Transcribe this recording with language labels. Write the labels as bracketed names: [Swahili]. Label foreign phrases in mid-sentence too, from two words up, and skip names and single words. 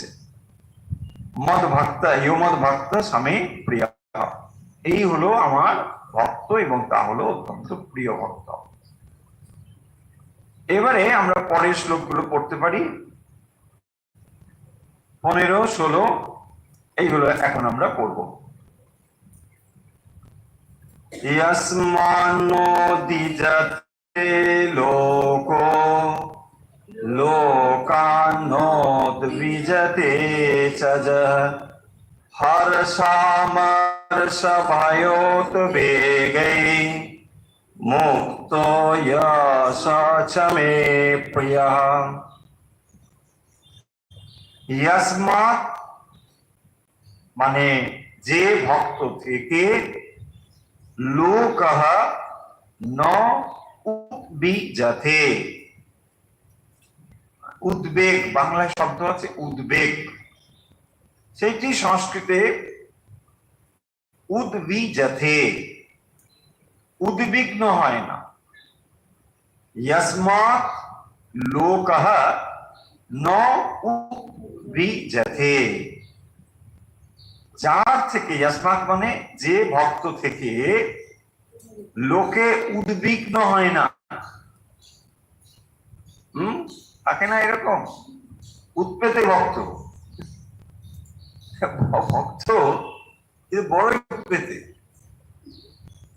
[Sanskrit] মদ ভক্ত ইয় মদ ভক্ত স্বামী প্রিয়, [Bangla] এই হলো আমার ভক্ত এবং তা হলো অত্যন্ত প্রিয় ভক্ত। এবারে আমরা পরের শ্লোকগুলো পড়তে পারি, 15, 16 এইগুলো এখন আমরা পড়ব। [Sanskrit] यस्मान्नो द्विजते लोको लोकान्नोद्विजते च हर्षामर्षभयोद्वेगै मुक्तो यश च मे प्रियः। [Bangla] यस्मात् মানে যে ভক্ত থেকে, [Sanskrit] লোকः ন উদ্বিজতে, [Bangla] উদ্বেগ বাংলায় শব্দ আছে উদ্বেগ, সেইটি সংস্কৃতে উদ্বিজতে, উদ্বিগ্ন হয় না। [Sanskrit] यस्मात् लोकः न उद्विजते, [Bangla] যার থেকে, यस्मात् মানে যে ভক্ত থেকে লোকে উদ্বিগ্ন হয় না। থাকে না এরকম উৎপেতে ভক্ত, ভক্ত বড় উৎপেতে,